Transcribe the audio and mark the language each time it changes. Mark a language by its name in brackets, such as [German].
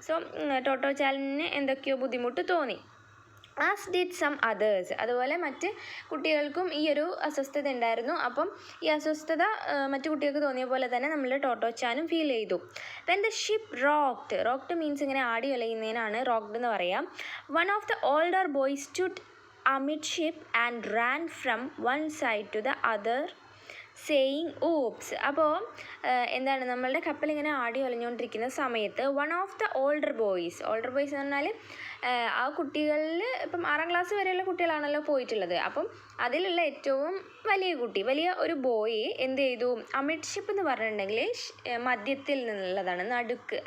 [Malayalam] So ടോട്ടോച്ചാനിന് എന്തൊക്കെയോ ബുദ്ധിമുട്ട് തോന്നി. [English] As did some others. [Malayalam] അതുപോലെ മറ്റ് കുട്ടികൾക്കും ഈ ഒരു അസ്വസ്ഥത ഉണ്ടായിരുന്നു. അപ്പം ഈ അസ്വസ്ഥത മറ്റു കുട്ടികൾക്ക് തോന്നിയ പോലെ തന്നെ നമ്മളുടെ ടോട്ടോച്ചാനും ഫീൽ ചെയ്തു. [English] when the ship rocked means [Malayalam] ഇങ്ങനെ ആടി ഉലയുന്നതിനാണ് റോക്ക്ഡ് എന്ന് പറയാം. [English] One of the older boys stood amidship and ran from one side to the other saying oops. [Malayalam] അപ്പോൾ നമ്മളുടെ കപ്പൽ ഇങ്ങനെ ആടി ഒലഞ്ഞുകൊണ്ടിരിക്കുന്ന സമയത്ത് [English] one of the older boys [Malayalam] എന്ന് പറഞ്ഞാൽ ആ കുട്ടികളിൽ ഇപ്പം 6ാം ക്ലാസ് വരെയുള്ള കുട്ടികളാണല്ലോ പോയിട്ടുള്ളത്. അപ്പം അതിലുള്ള ഏറ്റവും വലിയ ഒരു ബോയ് എന്ത് ചെയ്തു, അമിഡ്ഷിപ്പ് എന്ന് പറഞ്ഞിട്ടുണ്ടെങ്കിൽ മധ്യത്തിൽ നിന്നുള്ളതാണ്, നടുക്ക്.